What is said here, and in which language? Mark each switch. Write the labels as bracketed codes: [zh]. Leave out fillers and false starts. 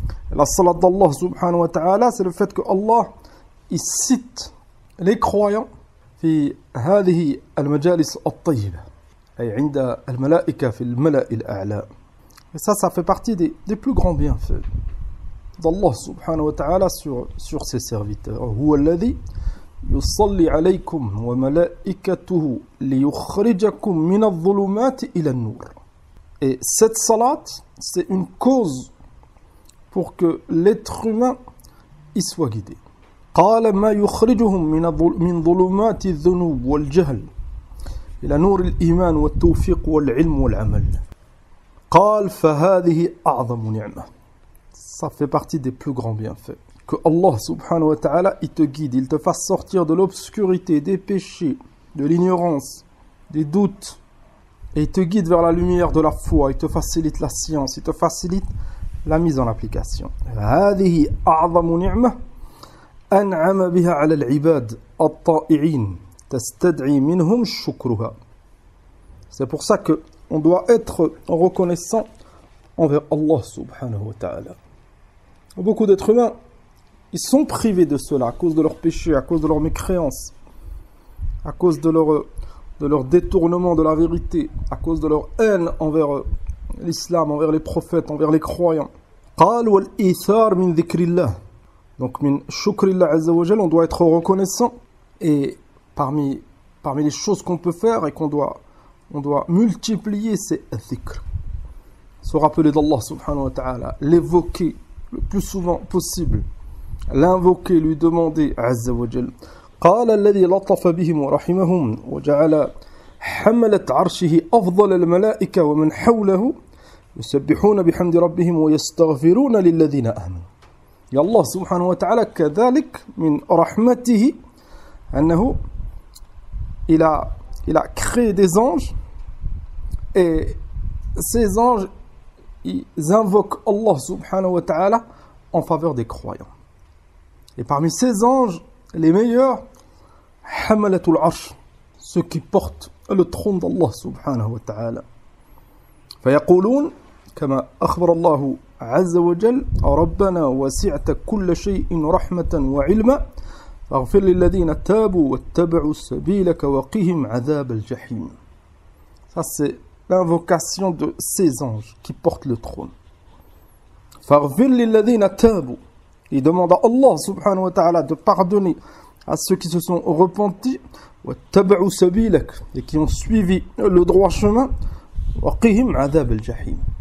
[fr] Et la salat d'Allah subhanahu wa ta'ala, c'est le fait que Allah il cite les croyants [ar] في هذه المجالس الطيبة أي عند الملائكة في الملأ الأعلى. [fr] Et ça fait partie des plus grands bienfaits d'Allah subhanahu wa ta'ala sur ses serviteurs. [ar] هو الذي يصلي عليكم وملائكته ليخرجكم من الظلمات إلى النور. [fr] Et cette salat, c'est une cause pour que l'être humain y soit guidé. [ar] قال ما يخرجهم من ظلمات الذنوب والجهل إلى نور الإيمان والتوفيق والعلم والعمل. قال فهذه أعظم نعمة. [fr] Ça fait partie des plus grands bienfaits. Que Allah subhanahu wa ta'ala il te guide, il te fasse sortir de l'obscurité, des péchés, de l'ignorance, des doutes, et il te guide vers la lumière de la foi, il te facilite la science, il te facilite la mise en application. [ar] هذه أعظم نعمة أنعم بها على العباد الطائعين تستدعي منهم شكرها. [fr] C'est pour ça que on doit être reconnaissant envers Allah subhanahu wa ta'ala. Beaucoup d'êtres humains ils sont privés de cela à cause de leurs péchés, à cause de leur mécréance, à cause de leur détournement de la vérité, à cause de leur haine envers l'islam, envers les prophètes, envers les croyants. [ar] قال والإيثار من ذكر الله. [fr] Donc [ar] min shukrillah azza wa jal, [fr] on doit être reconnaissant, et parmi les choses qu'on peut faire et on doit multiplier, c'est dhikr. Se rappeler d'Allah subhanahu wa ta'ala, l'évoquer le plus souvent possible, l'invoquer, lui demander azza wa jal. [ar] قال الذي لطف بهم ورحمهم وجعل حملة عرشه أفضل الملائكة ومن حوله يسبحون بحمد ربهم ويستغفرون للذين آمنوا. يا الله سبحانه وتعالى كذلك من رحمته أنه [fr] il a créé des anges, et ces anges ils invoquent Allah subhanahu wa ta'ala en faveur des croyants. Et parmi ces anges, les meilleurs, Hamalatul Arsh, ceux qui portent le trône d'Allah subhanahu wa ta'ala. [ar] فيقولون كما أخبر الله عز وجل: ربنا وسعت كل شيء رحمة وعلما فاغفر للذين تابوا واتبعوا سبيلك وقهم عذاب الجحيم. [fr] Ça c'est l'invocation de ces anges qui portent le trône. [ar] فاغفر للذين تابوا. [fr] Il demande à Allah subhanahu wa ta'ala de pardonner à ceux qui se sont repentis. [ar] واتبعوا سبيلك, [fr] et qui ont suivi le droit chemin, [ar] وقهم عذاب الجحيم.